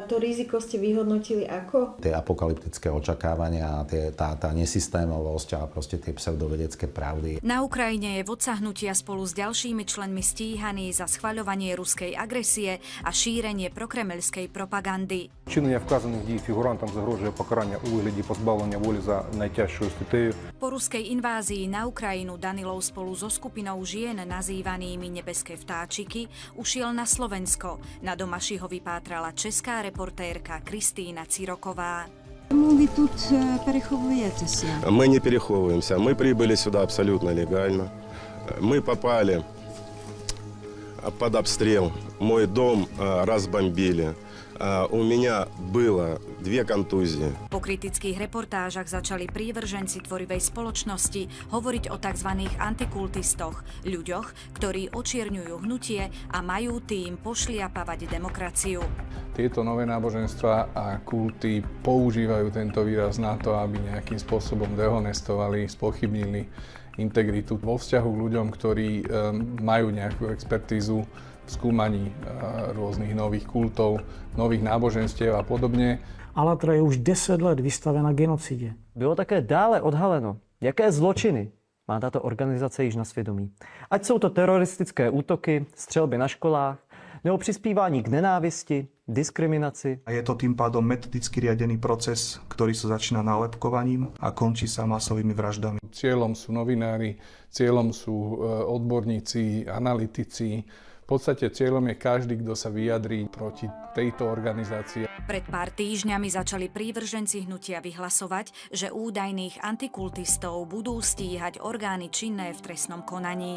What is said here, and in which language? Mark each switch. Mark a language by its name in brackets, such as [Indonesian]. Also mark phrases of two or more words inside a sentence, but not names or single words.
[Slovak] To riziko ste vyhodnotili ako? Tie apokalyptické očakávania, tá nesystémovosť a proste tie pseudovedecké pravdy. Na Ukrajine je vodca hnutia spolu s ďalšími členmi stíhaný za schvaľovanie ruskej agresie a šírenie prokremelskej propagandy. [Ukrainian] Вчинення вказаних дій фігурантам загрожує покарання у вигляді позбавлення волі за найтяжчою статтею. [Slovak] Po ruskej invázii na Ukrajinu Danilov spolu so skupinou žien nazývanými Nebeské vtáčiky ušiel na Slovensko. Na Domaši ho vypátrala česká reportérka Kristýna Ciroková. [Ukrainian] Вы тут переховуєтеся? [Russian] Мы не переховываемся. Мы прибыли сюда абсолютно легально. Мы попали под обстрел. Мой дом разбомбили. У меня было 2 контузии. [Slovak] Po kritických reportážach začali prívrženci tvorivej spoločnosti hovoriť o tzv. Antikultistoch, ľuďoch, ktorí očierňujú hnutie a majú tým pošliapavať demokraciu. Tieto nové náboženstvá a kulty používajú tento výraz na to, aby nejakým spôsobom dehonestovali, spochybnili integritu vo vzťahu k ľuďom, ktorí majú nejakú expertízu v skúmaní rôznych nových kultov, nových náboženstiev a podobne. [Czech] Alatra je už 10 let vystavená genocidě. Bylo také dále odhaleno, jaké zločiny má tato organizace již na svědomí. Ať jsou to teroristické útoky, střelby na školách, nebo přispívání k nenávisti, diskriminaci. [Slovak] A je to tým pádom metodicky riadený proces, ktorý sa začína nálepkovaním a končí sa masovými vraždami. Cieľom sú novinári, cieľom sú odborníci, analytici. V podstate cieľom je každý, kto sa vyjadrí proti tejto organizácii. Pred pár týždňami začali prívrženci hnutia vyhlasovať, že údajných antikultistov budú stíhať orgány činné v trestnom konaní.